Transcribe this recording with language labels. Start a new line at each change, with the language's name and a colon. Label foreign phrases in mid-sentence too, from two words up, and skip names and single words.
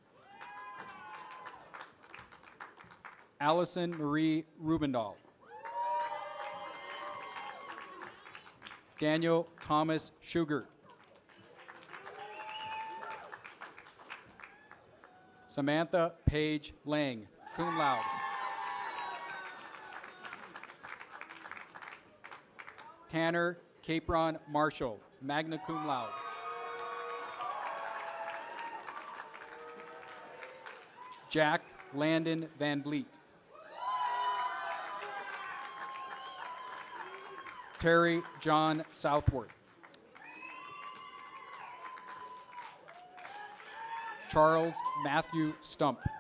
English: Allison Marie Rubendahl. Daniel Thomas Schugert. Samantha Paige Lang,
Latin: cum laude.
English: Tanner Capron Marshall,
Latin: magna cum laude.
English: Jack Landon Van Vliet. Terry John Southworth. Charles Matthew Stump.